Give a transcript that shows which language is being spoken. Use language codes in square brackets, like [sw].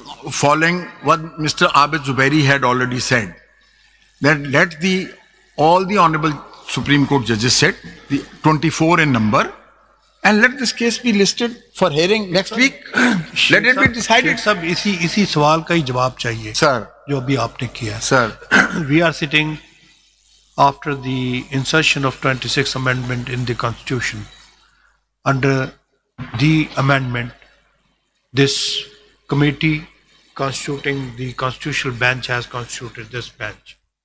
[en] following what Mr. Abid Zubairi had already said, that let all the Honorable Supreme Court judges sit, the 24 in number, and let this case be listed for hearing next week. Let it be decided. [ur] سب اسی سوال کا ہی جواب چاہیے [en] Sir, [ur] جو ابھی آپ نے کیا. [en] sir, We are sitting after the insertion of 26th Amendment in the Constitution. Under the amendment, this committee constituting the constitutional bench has constituted this bench.